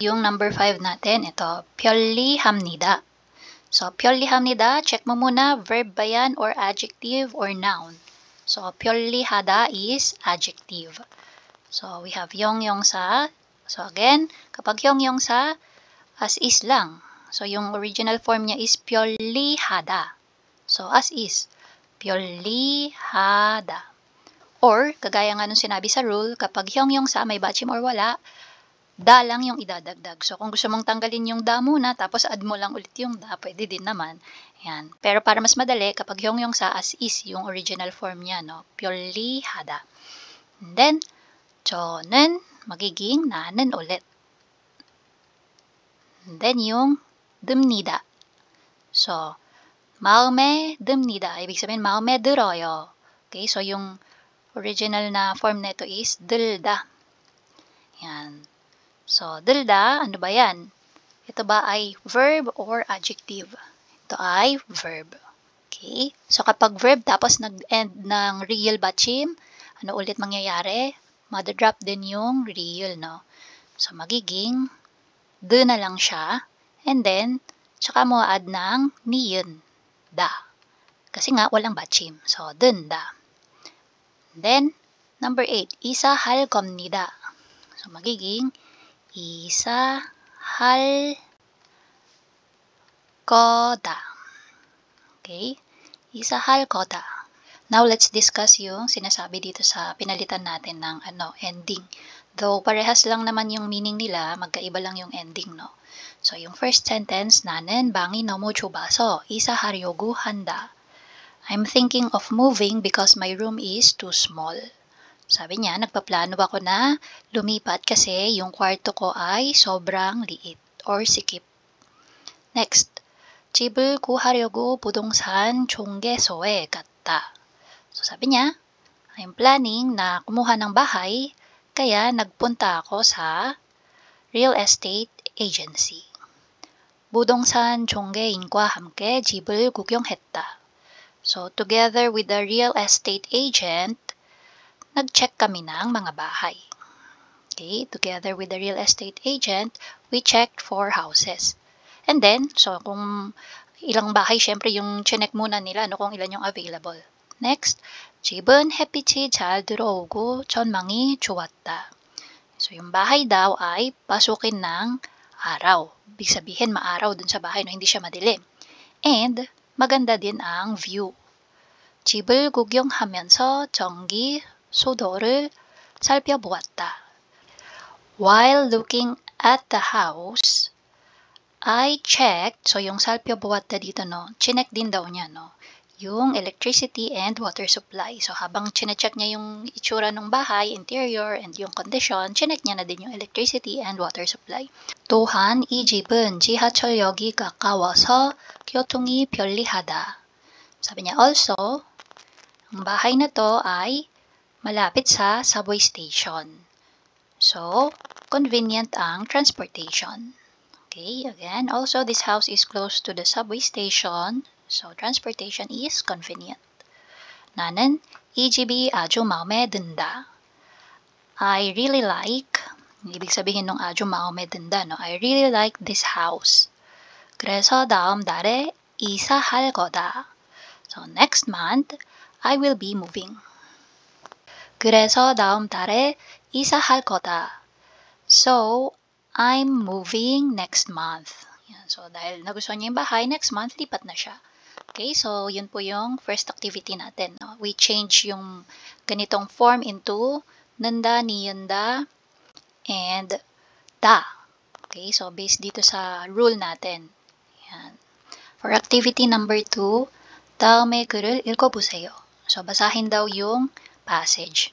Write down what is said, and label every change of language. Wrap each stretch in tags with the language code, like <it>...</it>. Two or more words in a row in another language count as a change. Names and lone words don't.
<tl>Yung number 5 natin, ito, 편리합니다. So, 편리합니다, check mo muna, verb ba yan</tl> <en>or adjective or noun. So, 편리하다 is adjective. So, we have 용용사.</en> <tl>So, again, kapag 용용사,</tl> <en>as is</en> <tl>lang. So, yung</tl> <en>original form</en> <tl>niya is 편리하다.</tl> <en>So, as is,</en> <ko>편리하다.</ko> <tl>Or, kagaya nga nung sinabi sa rule, kapag 용용사, may 받침 or wala, da lang yung idadagdag. So, kung gusto mong tanggalin yung da muna, tapos add mo lang ulit yung da, pwede din naman. Yan. Pero para mas madali, kapag yung sa</tl> <en>as is,</en> <tl>yung</tl> <en>original form</en> <tl>niya, no?</tl> <ko>편리하다.</ko> <en>And then,</en> <tl>저는 magiging 나는 ulit.</tl> <en>And then,</en> <tl>yung 듭니다.</tl> <ko>So, 마음에 듭니다.</ko> <tl>Ibig sabihin,</tl> <ko>마음에 들어요.</ko> <tl>Okay, so yung original na form nito is 들다. Yan. So, 들다, ano ba yan? Ito ba ay verb or adjective? Ito ay verb. Okay? So, kapag verb tapos nag-end ng real 받침, ano ulit mangyayari? Madadrop din yung real, no? So, magiging d na lang siya.</tl> <en>And then,</en> <tl>tsaka mo add ng niyon, da. Kasi nga, walang 받침. So,</tl> <ko>든다.</ko> <en>Then, number 8,</en> <ko>이사할 겁니다.</ko> <tl>So, magiging 이사할 거다.</tl> <ko>Okay? 이사할 거다.</ko> <en>Now, let's discuss</en> <tl>yung sinasabi dito sa pinalitan natin ng ending. Though, parehas lang naman yung meaning nila, magkaiba lang yung ending, no?</tl> <en>So, yung first sentence,</en> <ko>나는 방이 너무 좁아서 이사하려고 한다.</ko> <en>I'm thinking of moving because my room is too small.</en> <tl>Sabi niya, nagpaplano ako na lumipat kasi yung kwarto ko ay sobrang liit or sikip.</tl> <en>Next,</en> <ko>집을 구하려고 부동산 중개소에 갔다.</ko> <tl>So sabi niya,</tl> <en>I'm planning</en> <tl>na kumuha ng bahay, kaya nagpunta ako sa</tl> <en>real estate agency.</en> <ko>부동산 중개인과 함께 집을 구경했다.</ko> <en>So together with the real estate agent,</en> <tl>nag-check kami ng mga bahay.</tl> <en>Okay, together with the real estate agent, we checked for houses.</en> <tl>And then, so kung ilang bahay, syempre yung chinek muna nila, no, kung ilan yung available.</tl> <en>Next,</en> <ko>집은 햇빛이 잘 들어오고 전망이 좋았다.</ko> <tl>So yung bahay daw ay pasukin ng araw. Ibig sabihin, maaraw dun sa bahay, no, hindi siya madilim. And maganda din ang view.</tl> <ko>집을 구경하면서 전기 소도를 살펴보았다.</ko> <en>While looking at the house, I checked, so</en> <tl>yung 살펴보았다 dito, no, chinek din daw niya, no, yung</tl> <en>electricity and water supply.</en> <tl>So habang chinecheck niya yung itsura ng bahay, interior, and yung condition, chinek niya na din yung</tl> <en>electricity and water supply.</en> <ko>또한 이 집은 지하철역이 가까워서 교통이 편리하다.</ko> <tl>Sabi niya also, ang bahay na to ay malapit sa</tl> <en>subway station.</en> <tl>So, convenient ang transportation.</tl> <en>Okay, again, also this house is close to the subway station. So, transportation is convenient.</en> <ko>나는 이 집이 아주 마음에 든다.</ko> <en>I really like,</en> <tl>ibig sabihin nung</tl> <ko>아주 마음에 든다,</ko> <tl>no?</tl> <en>I really like this house.</en> <ko>그래서 다음 달에 이사할 거다.</ko> <en>So, next month, I will be moving.</en> <ko>그래서 다음 달에 이사할 거다.</ko> <en>So, I'm moving next month.</en> <tl>Yan. So, dahil nagustuhan niya yung bahay,</tl> <en>next month,</en> <tl>lipat na siya. Okay, so yun po yung</tl> <en>first activity</en> <tl>natin.</tl> <en>No? We change</en> <tl>yung ganitong</tl> <en>form into nanda, niyanda, and da. Okay, so based</en> <tl>dito sa rule natin. Yan.</tl> <en>For activity number 2,</en> <ko>다음의 글을 읽어보세요.</ko> <tl>So, basahin daw yung passage.</tl>